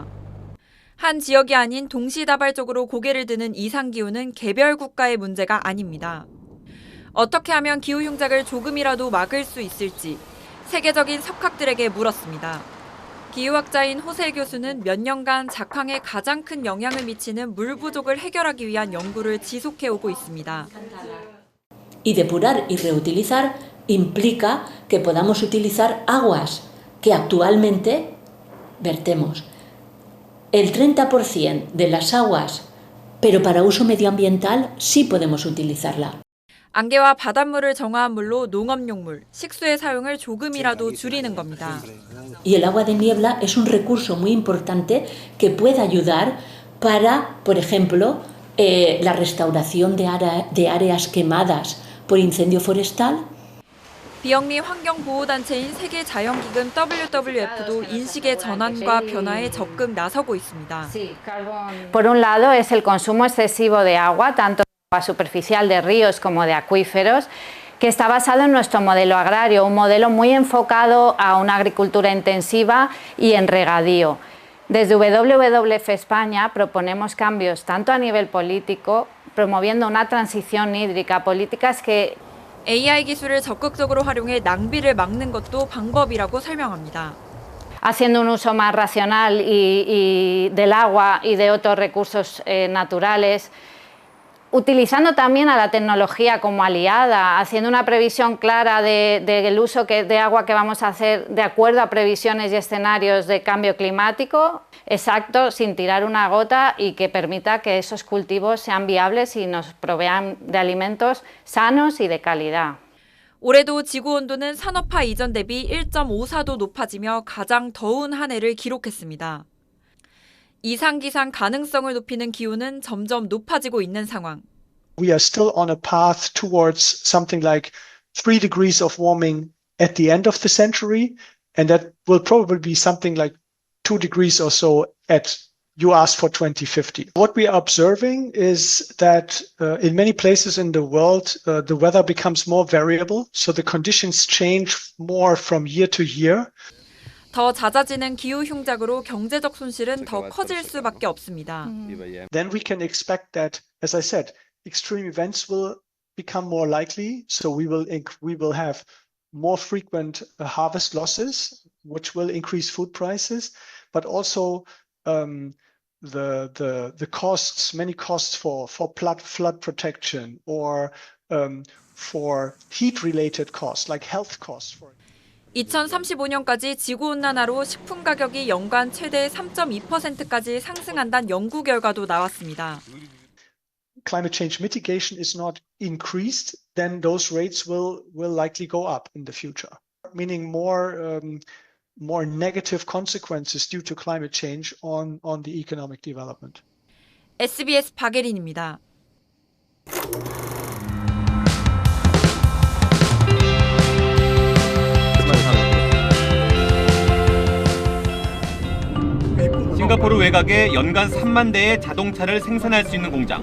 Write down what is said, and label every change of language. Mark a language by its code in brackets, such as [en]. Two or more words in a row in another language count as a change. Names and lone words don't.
[ko] 한 지역이 아닌 동시다발적으로 고개를 드는 이상기후는 개별 국가의 문제가 아닙니다. 어떻게 하면 기후 흉작을 조금이라도 막을 수 있을지 세계적인 석학들에게 물었습니다. 기후학자인 호세 교수는 몇 년간 작황에 가장 큰 영향을 미치는 물 부족을 해결하기 위한 연구를 지속해오고 있습니다. [es] Y depurar y reutilizar implica que podamos utilizar aguas que actualmente vertemos. El 30% de las aguas, pero para uso medioambiental sí podemos utilizarla. [ko] 안개와 바닷물을 정화한 물로 농업용물, 식수의 사용을 조금이라도 줄이는 겁니다. [es] Y el agua de niebla es un recurso muy importante que puede ayudar para, por ejemplo, la restauración de áreas quemadas por incendio forestal. [ko] 비영리 환경보호단체인 세계자연기금 WWF도 인식의 전환과 변화에 적극 나서고 있습니다. [es] Por un lado es el consumo excesivo de agua, tanto de agua superficial de ríos como de acuíferos, que está basado en nuestro modelo agrario, un modelo muy enfocado a una agricultura intensiva y en regadío. Desde WWF España proponemos cambios tanto a nivel político, promoviendo una transición hídrica, políticas que [ko] AI 기술을 적극적으로 활용해 낭비를 막는 것도 방법이라고 설명합니다. [es] haciendo un uso más racional y del agua y de otros recursos naturales, utilizando también a la tecnología como aliada, haciendo una previsión clara del uso de agua que vamos a hacer de acuerdo a previsiones y escenarios de cambio climático, exacto, sin tirar una gota y que permita que esos cultivos sean viables y nos provean de alimentos sanos y de calidad. [ko] 올해도 지구온도는 산업화 이전 대비 1.54도 높아지며 가장 더운 한 해를 기록했습니다. 이상기상 가능성을 높이는 기온은 점점 높아지고 있는 상황. [en] We are still on a path towards something like 3 degrees of warming at the end of the century, and that will probably be something like 2 degrees or so you asked for 2050. What we are observing is that in many places in the world, the weather becomes more variable, so the conditions change more from year to year. [ko] 더 잦아지는 기후 흉작으로 경제적 손실은 더 커질 수밖에 없습니다. [en] Then we can expect that, as I said, extreme events will become more likely. So we will have more frequent harvest losses, which will increase food prices, but also the costs, many costs for flood protection or for heat-related costs, like health costs. [ko] 2035년까지 지구온난화로 식품 가격이 연간 최대 3.2%까지 상승한다는 연구 결과도 나왔습니다. [en] Climate change mitigation is not increased, then those rates will likely go up in the future, meaning more negative consequences due to climate change on the economic development. [ko] SBS 박예린입니다. 싱가포르 외곽에 연간 3만 대의 자동차를 생산할 수 있는 공장.